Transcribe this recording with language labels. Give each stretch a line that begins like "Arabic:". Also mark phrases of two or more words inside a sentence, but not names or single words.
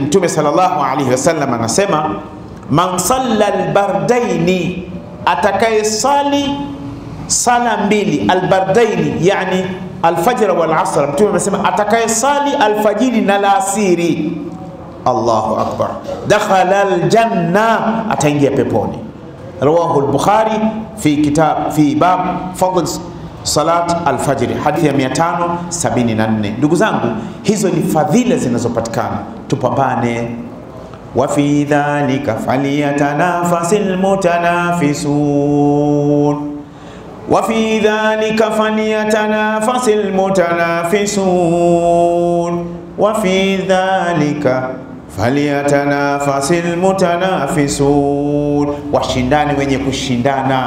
Swahili: Mtume
Arabic: صلى الله عليه وسلم
Swahili: anasema,
Arabic: من صلى البردين,
Swahili: atakayesali sala mbili, albardaini yani
Arabic: الفجر والعصر.
Swahili: Mtume amesema atakayesali alfajiri na alasiri,
Arabic: الله أكبر, دخل الجنة,
Swahili: ataingia peponi.
Arabic: رواه البخاري في كتاب في باب فضل صلاة الفجر,
Swahili: hadithi ya
Arabic: 574.
Swahili: Ndugu zangu, hizo ni fadhila zinazopatikana, tupambane.
Arabic: وفي ذلك فليتنافس المتنافسون, وفي ذلك فليتنافس المتنافسون, وفي ذلك فليتنافس المتنافسون,
Swahili: washindani wenye kushindana.